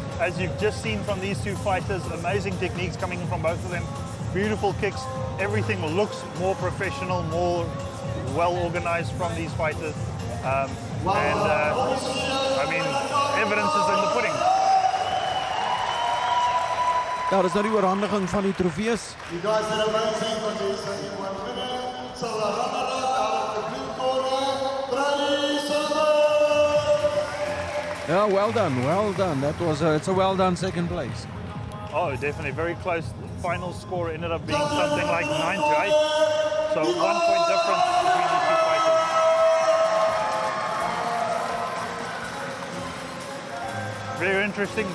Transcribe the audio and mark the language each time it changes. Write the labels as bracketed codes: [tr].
[en] As you've just seen from these two fighters, amazing techniques coming in from both of them. Beautiful kicks. Everything looks more professional, more well organized from these fighters. Evidence is in the pudding. [af] Ja, dis nou die oorhandiging van die trofees. [en] You guys that are voting for this one winner, so the runner-up out of the blue corner, Yeah, well done, well done. That was it's a well done second place. Oh, definitely. Very close. Final score ended up being something like 9-8. So 1 point difference between the two fighters. Very interesting.